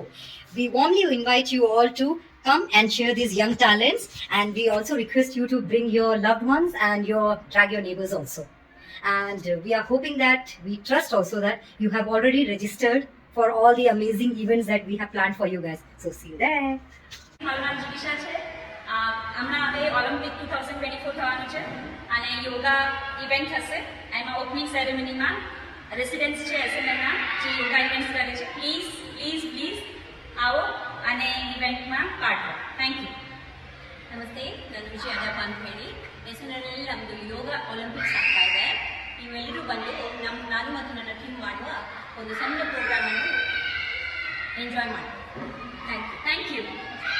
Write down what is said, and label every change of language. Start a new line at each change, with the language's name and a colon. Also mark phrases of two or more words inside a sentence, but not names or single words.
English: We warmly invite you all to come and cheer these young talents, and we also request you to bring your loved ones and drag your neighbors also. And we are hoping that, we trust also that you have already registered for all the amazing events that we have planned for you guys. So see you there.
Gujarati: મારું નામ જીગીશા છે. હમણાં હવે ઓલિમ્પિક 2024 થવાનું છે અને
English: yoga event
Gujarati: થશે. એમાં
English: opening ceremony
Gujarati: રેસિડેન્ટ્સ છે એસએનએના જે
English: yoga events
Gujarati: કરે છે. પ્લીઝ પ્લીઝ પ્લીઝ આવો અને ઇવેન્ટમાં પાર્ટ લો.
English: thank you.
Kannada: ನಮಸ್ತೆ, ನನ್ನ ವಿಷಯ ಅಜಪ ಅಂತ ಹೇಳಿ ಎಸ್ಎನ್ಎಲ್ನಲ್ಲಿ ನಮ್ಮದು ಯೋಗ ಒಲಿಂಪಿಕ್ಸ್ ಆಗ್ತಾ ಇದೆ. ನೀವೆಲ್ಲರೂ ಬಂದು ನಾನು ಮತ್ತು ನನ್ನ ಟೀಮ್ ಮಾಡುವ ಒಂದು ಸಣ್ಣ ಪ್ರೋಗ್ರಾಮನ್ನು ಎಂಜಾಯ್ ಮಾಡಿ.
English: thank you.